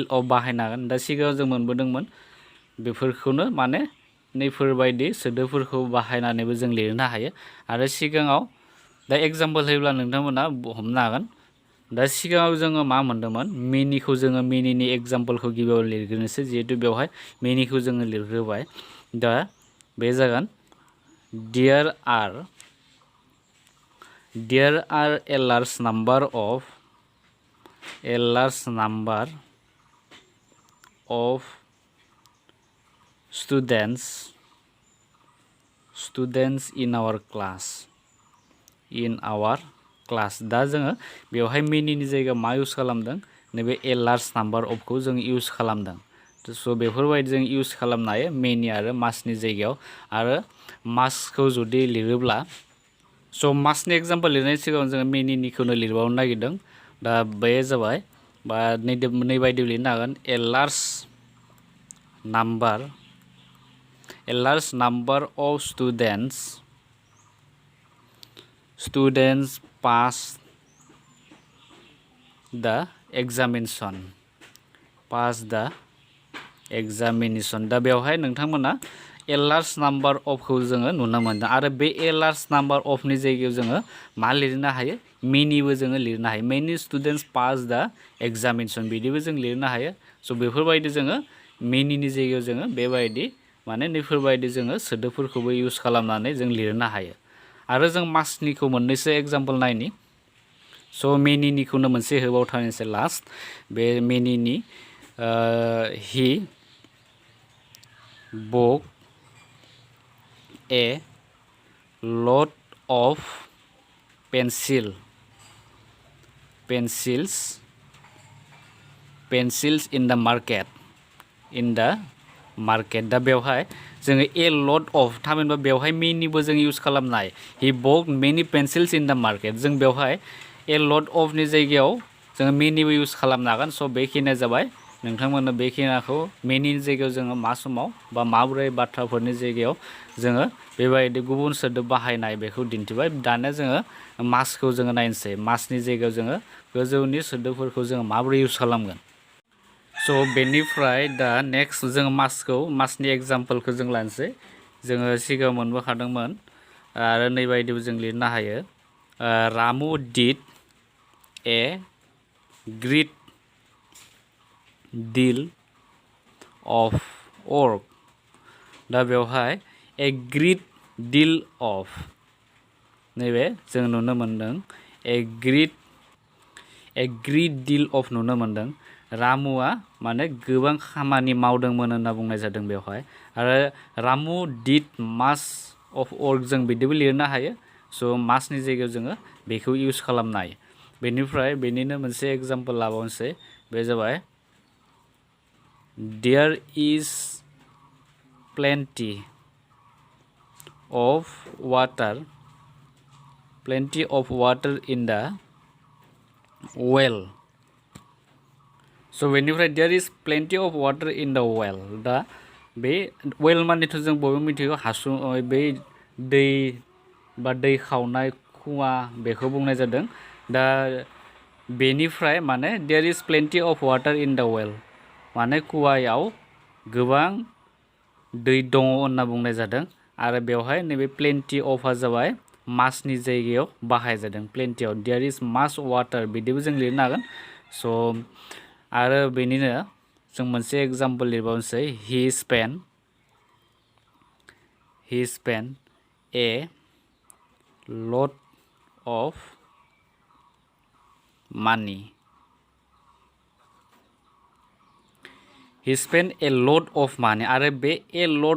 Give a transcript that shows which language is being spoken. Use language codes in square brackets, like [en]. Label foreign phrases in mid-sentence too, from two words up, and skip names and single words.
[brx] अफ बाहायनो हागोन दा सिगाङाव जों मोनबोदोंमोन बेफोरखौनो माने नैफोरबायदि सोदोबफोरखौ बाहायनानैबो जों लिरनो हायो आरो सिगाङाव दा एग्जाम्पल होयोब्ला नोंथांमोना हमनो हागोन दा सिगाङाव जोङो मा मोनदोंमोन मेनिखौ जोङो मेनिनि एग्जाम्पलखौ गिबियाव लिरग्रोनोसै जिहेतु बेवहाय मेनिखौ जोङो लिरग्रोबाय दा बे जागोन [en] there are a large number of students in our class [brx] दा जोङो बेवहाय मेनिनि जायगायाव मा इउज खालामदों नैबे [en] a large number [brx] अफखौ जों इउज खालामदों स' बेफोरबायदि जों इउज खालामनो हायो मेनि आरो मासनि जायगायाव आरो मासखौ जुदि लिरोब्ला स' मासनि एग्जाम्पल लिरनायनि सिगाङाव जोङो मेनिनिखौनो लिरबावनो नागिरदों दा बे जाबाय बा नैबायदि लिरनो हागोन [en] a large number of students pass the examination [brx] दा बेवहाय नोंथांमोना [en] a large number [brx] अफखौ जोङो नुनो मोनदों आरो बे [en] a large number [brx] अफनि जायगायाव जोङो मा लिरनो हायो मेनिबो जोङो लिरनो हायो [en] many students pass the examination [brx] बिदिबो जों लिरनो हायो स' बेफोरबायदि जोङो मेनिनि जायगायाव जोङो बेबायदि माने नैफोरबायदि जोङो सोदोबफोरखौबो इउज खालामनानै जों लिरनो हायो आरो जों मासनिखौ मोननैसो एग्जाम्पल नायनि स' मेनिनिखौनो मोनसे होबावथारनोसै लास्ट बे मेनिनि [en] he bought a lot of pencils in the market [brx] दा बेवहाय जोङो [en] a lot of [brx] थामहिनबा बेवहाय मेनिबो जों इउज खालामनाय [en] he bought many pencils in the market [brx] जों बेवहाय [en] a lot [brx] अफनि जायगायाव जोङो मेनिबो इउज खालामनो हागोन स' बेखिनिया जाबाय नोंथांमोननो बेखिनिखौ मेनिनि जायगायाव जोङो मा समाव बा माबोरै बाथ्राफोरनि जायगायाव जोङो बेबायदि गुबुन सोदोब बाहायनाय बेखौ दिन्थिबाय दानिया जोङो मासखौ जोङो नायनोसै मासनि जायगायाव जोङो गोजौनि सोदोबफोरखौ जोङो माबोरै इउज खालामगोन स' बेनिफ्राय दा नेक्स्ट जोङो मासनि एग्जाम्पलखौ जों लानोसै जोङो सिगाङाव मोनबोखादोंमोन आरो नैबायदिबो जों लिरनो हायो [en] Ramu did a great deal of work [brx] दा बेवहाय [en] ए ग्रेट deal of [brx] नैबे जों नुनो मोनदों [en] ए ग्रेट deal of [brx] नुनो मोनदों रामुआ माने गोबां खामानि मावदोंमोन होनना बुंनाय जादों बेवहाय आरो रामु [en] did mass of work [brx] जों बिदिबो लिरनो हायो स' मासनि जायगायाव जोङो बेखौ इउज खालामनो हायो बेनिफ्राय बेनिनो मोनसे एग्जाम्पल लाबावनोसै बे जाबाय [en] There is plenty of water in the well [brx] स' बेनिफ्राय [en] there is plenty of water in the well [brx] दा बे well मानेथ' जों बयबो मिथिगौ हासुं बै दै बा दै खावनाय खुवा बेखौ बुंनाय जादों दा बेनिफ्राय माने [en] there is plenty of water in the well [brx] माने कुवायाव गोबां दै दङ होनना बुंनाय जादों आरो बेवहाय नैबे [en] plenty of [brx] जाबाय मासनि जायगायाव बाहायजादों प्लेन्टियाव [en] there is mass water [brx] बिदिबो जों लिरनो हागोन स' आरो बेनिनो जों मोनसे एग्जाम्पल लिरबावनोसै he [en] spent a lot of money [brx] आरो बे [en] a lot